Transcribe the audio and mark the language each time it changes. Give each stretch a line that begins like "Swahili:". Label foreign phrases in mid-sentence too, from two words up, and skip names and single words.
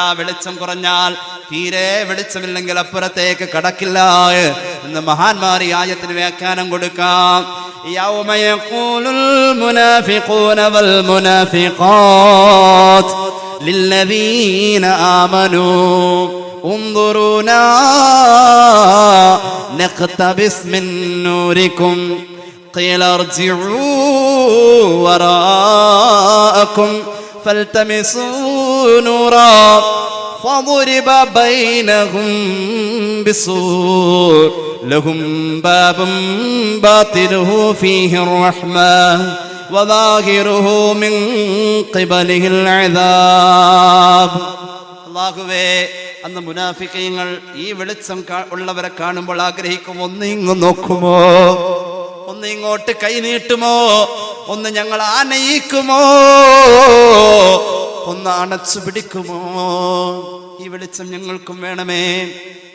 Malayalam: വെളിച്ചം കുറഞ്ഞാൽ, തീരെ വെളിച്ചമില്ലെങ്കിൽ അപ്പുറത്തേക്ക് കടക്കില്ല എന്ന് മഹാന്മാർ ഈ ആയത്തിന് വ്യാഖ്യാനം കൊടുക്കാം.
Arabic: يوم يقول المنافقون والمنافقات للذين آمنوا انظرونا نقتبس من نوركم قيل ارجعوا وراءكم فالتمسوا نورا فضرب بينهم بسور لهم باب باطنه فيه الرحمة وظاهره من قبله العذاب.
Malayalam: അല്ലാഹുവേ, അന്ന് മുനാഫിഖീങ്ങൾ ഈ വെളിച്ചം ഉള്ളവരെ കാണുമ്പോൾ ആഗ്രഹിക്കും, ഒന്ന് ഇങ്ങ് നോക്കുമോ, ഒന്ന് ഇങ്ങോട്ട് കൈനീട്ടുമോ, ഒന്ന് ഞങ്ങൾ ആനയിക്കുമോ, ഒന്ന് അണച്ചു പിടിക്കുമോ, ഈ വെളിച്ചം ഞങ്ങൾക്കും വേണമേ.